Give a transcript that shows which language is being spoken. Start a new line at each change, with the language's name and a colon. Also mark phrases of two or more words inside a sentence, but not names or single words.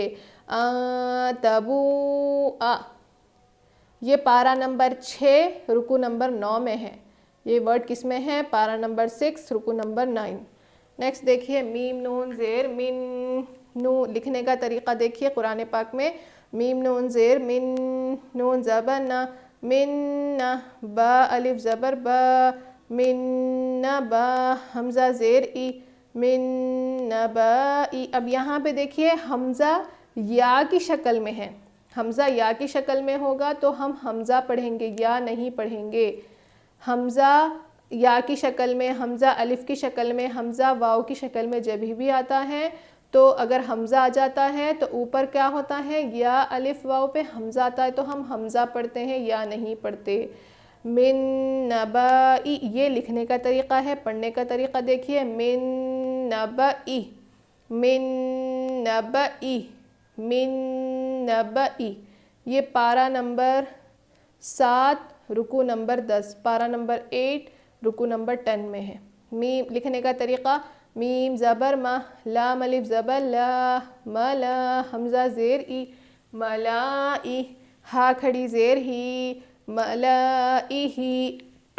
Urdu: تبو یہ پارہ نمبر 6 رکو نمبر 9 میں ہے، یہ ورڈ کس میں ہے؟ پارہ نمبر 6 رکو نمبر 9۔ نیکسٹ دیکھیے میم نون زیر من، لکھنے کا طریقہ دیکھیے قرآن پاک میں، میم نون زیر من، نون زبر نا، من با الف زبر با، من با حمزہ زیر ای، من با ای۔ اب یہاں پہ دیکھیے حمزہ یا کی شکل میں ہے، حمزہ یا کی شکل میں ہوگا تو ہم حمزہ پڑھیں گے، یا نہیں پڑھیں گے۔ حمزہ یا کی شکل میں، حمزہ الف کی شکل میں، حمزہ واو کی شکل میں جب بھی آتا ہے تو اگر حمزہ آ جاتا ہے تو اوپر کیا ہوتا ہے؟ یا الف واو پہ حمزہ آتا ہے تو ہم حمزہ پڑھتے ہیں، یا نہیں پڑھتے۔
Arabic: من نبائی
Urdu: یہ لکھنے کا طریقہ ہے، پڑھنے کا طریقہ دیکھیے،
Arabic: من نبائی، من نبائی، من نبائی۔
Urdu: یہ پارہ نمبر 7 رکو نمبر 10، پارہ نمبر 8 رکو نمبر 10 میں ہے۔ میم لکھنے کا طریقہ، میم زبر ما، لام الف زبر لا، ملا حمزہ زیر ای، ملائی، ہا کھڑی زیر ہی، ملائہی۔